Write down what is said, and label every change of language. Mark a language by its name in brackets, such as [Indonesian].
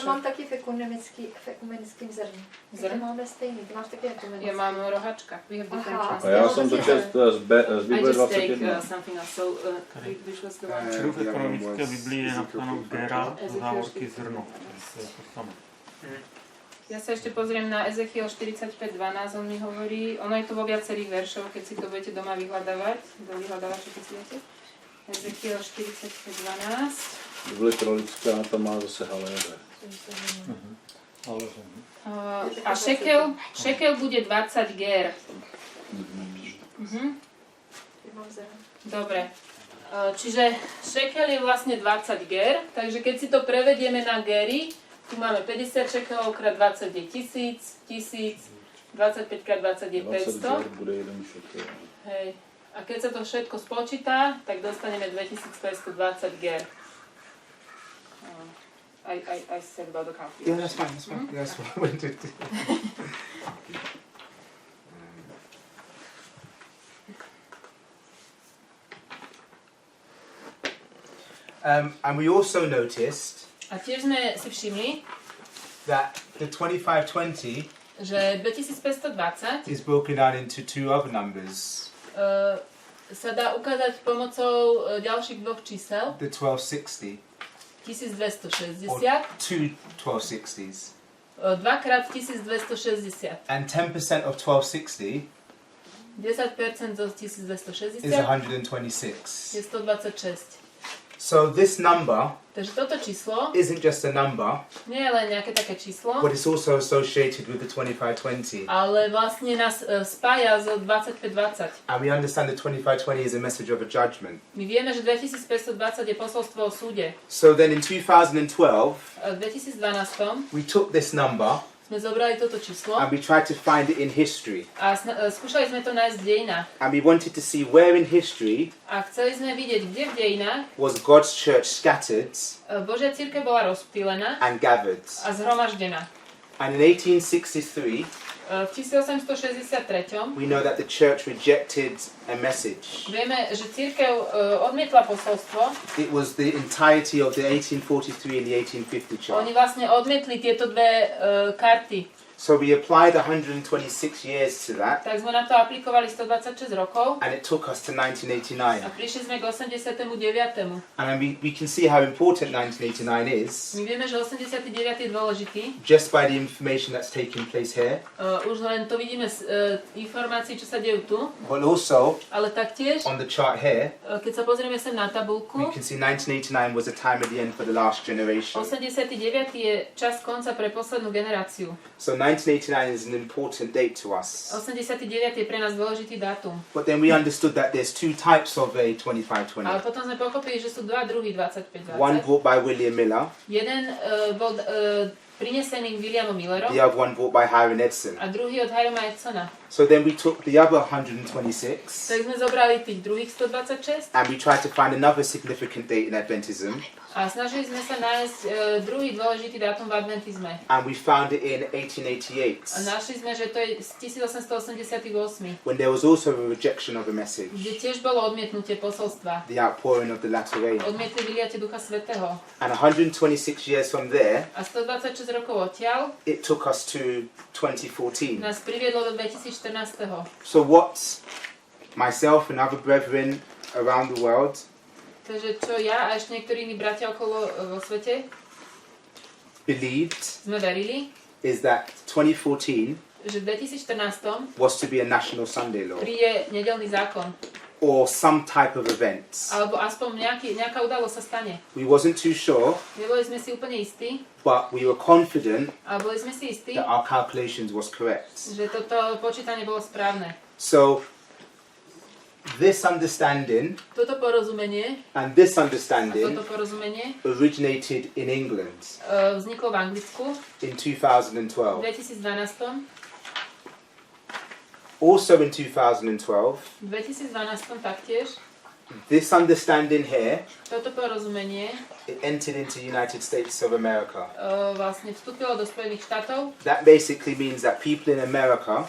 [Czech] to mám taky v ekumenickém zrně. Zrn? To máme stejný, ty máš taky ekumenický. Ja mám rohačka. [English] We have different [Czech] Aha. A [English] translations. [Czech] já jsem to čest z [English] I Bible just take 21. something else. So, which was the one? [Czech] V ekonomické Biblii je napsáno gera, závorky zrno. To je to samé. [Slovak] Ja sa ešte pozriem na Ezechiel 45:12, on mi hovorí, ono je to vo viacerých veršoch, keď si to budete doma vyhľadávať, do vyhľadávača, keď si viete. Ezechiel 45:12. [Czech] Bible kralická, tam má zase haléře. A šekel bude 20 ger. Mám zrn. [Slovak] Dobre. Čiže šekel je vlastne 20 ger, takže keď si to prevedieme na gery, tu máme 50 šekelov krát 20 je 1000, 1000, 25 krát 20 je 20 500. ger bude 1 šekel. Hej. A keď sa to všetko spočíta, tak dostaneme 2520 ger. [English] I said about the calculation. Yeah, that's fine. That's what I wanted to. And we also noticed [Slovak] A tiež sme si všimli, [English] that the 2520 [Slovak] že 2520 [English] is broken down into two other numbers. [Slovak] Sa dá ukázať pomocou ďalších dvoch čísel. [English] The 1260 [Slovak] 1260. [English] or two 1260s. [Slovak] Dvakrát 1260. [English] And 10% of 1260 [Slovak] 10% zo 1260 [English] is 126. [Slovak] je 126. [English] So this number [Slovak] Takže toto číslo [English] isn't just a number, [Slovak] nie je len nejaké také číslo, [English] but it's also associated with the 2520. [Slovak] ale vlastne nás spája z 2520. [English] And we understand that 2520 is a message of a judgment. [Slovak] My vieme, že 2520 je posolstvo o súde. [English] So then in 2012, [Slovak] V 2012 [English] we took this number [Slovak] sme zobrali toto číslo [English] and we tried to find it in history. [Slovak] a skúšali sme to nájsť v dejinách. [English] And we wanted to see where in history [Slovak] A chceli sme vidieť, kde v dejinách [English] was God's church scattered [Slovak] Božia cirkev bola rozptýlená [English] and gathered. [Slovak] a zhromaždená. [English] And in 1863, [Slovak] V 1863 [English] we know that the church rejected a message. [Slovak] vieme, že cirkev odmietla posolstvo. [English] It was the entirety of the 1843 and the 1850 church. [Slovak] Oni vlastne odmietli tieto dve karty. [English] So we applied 126 years to that, [Slovak] Tak sme na to aplikovali 126 rokov [English] and it took us to [Slovak] a [English] 1989. [Slovak] prišli sme k 89. [English] And then we can see how important 1989 is [Slovak] My vieme, že 89. je dôležitý. [English] just by the information that's taking place here, [Slovak] Už len to vidíme z informácií, čo sa dejú tu, [English] but also [Slovak] ale taktiež, [English] on the chart here, [Slovak] keď sa pozrieme sem na [English] we [Slovak] tabuľku, [English] can see 1989 was a time at the end for the last generation. [Slovak] 89. je čas konca pre poslednú generáciu. [English] So 1989 is an important date to us. [Slovak] 89 je pre nás dôležitý dátum. [English] But then we understood that there's two types of a 2520. [Slovak] Ale potom sme pochopili, že sú dva druhy 25-20. [English] One brought by William Miller, [Slovak] Jeden bol prinesený Williamom Millerom [English] the other one brought by Hiram Edson. [Slovak] a druhý od Hirama Edsona. [English] So then we took the other 126 [Slovak] Tak sme zobrali tých druhých 126 [English] and we tried to find another significant date in Adventism, [Slovak] a snažili sme sa nájsť druhý dôležitý dátum v adventizme. [English] and we found it in [Slovak] A [English] 1888 [Slovak] našli sme, že to je z 1888, [English] when there was also a rejection of a message, [Slovak] kde tiež bolo odmietnutie posolstva. [English] the outpouring of the latter rain. [Slovak] Odmietli vyliate Ducha Svätého. [English] And 126 years from there, [Slovak] A 126 rokov odtiaľ [English] it took us to 2014. [Slovak] nás priviedlo do 2014. [English] So what myself and other brethren around the world [Slovak] Takže čo ja a ešte niektorí iní bratia okolo vo svete [English] believed [Slovak] sme verili, [English] is that 2014 [Slovak] že v 2014 [English] was to be a national Sunday law [Slovak] príde nedeľný zákon. [English] or some type of event. [Slovak] Alebo aspoň nejaká udalosť sa stane. [English] We wasn't too sure, [Slovak] Neboli sme si úplne istí, [English] but we were confident [Slovak] ale boli sme si istí, [English] that our calculations was correct. [Slovak] že toto počítanie bolo správne. [English] So this understanding [Slovak] Toto porozumenie [English] and this [Slovak] a [English] understanding [Slovak] toto porozumenie [English] originated in England [Slovak] vzniklo v Anglicku [English] in [Slovak] v [English] 2012. [Slovak] 2012. [English] Also in 2012, [Slovak] V 2012 taktiež [English] this understanding here, [Slovak] toto porozumenie [English] it entered into United States of America. [Slovak] vlastne vstúpilo do Spojených štátov. [English] That basically means that people in America